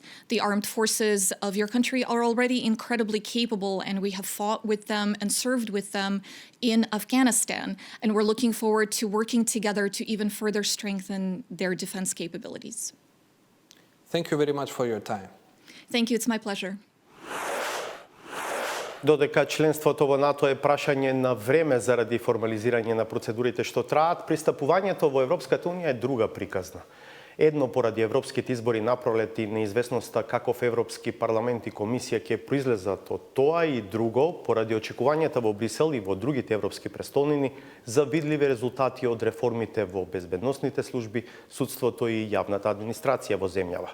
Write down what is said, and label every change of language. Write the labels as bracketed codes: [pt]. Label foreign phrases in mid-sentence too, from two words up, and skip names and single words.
[en] The armed forces of your country are already incredibly capable, and we have fought with them and served with them in Afghanistan, and we're looking forward to working together to even further strengthen their defense capabilities. Thank you very much for your time. Thank you, it's my pleasure. [mk] Додека членството во НАТО е прашање на време заради формализирање на процедурите што траат, пристапувањето во Европската Унија е друга приказна. Едно поради европските избори напролет и неизвестноста каков Европски парламент и комисија ќе произлезат од тоа, и друго поради очекувањата во Брисел и во другите европски престолнини за видливи резултати од реформите во безбедносните служби, судството и јавната администрација во земјава.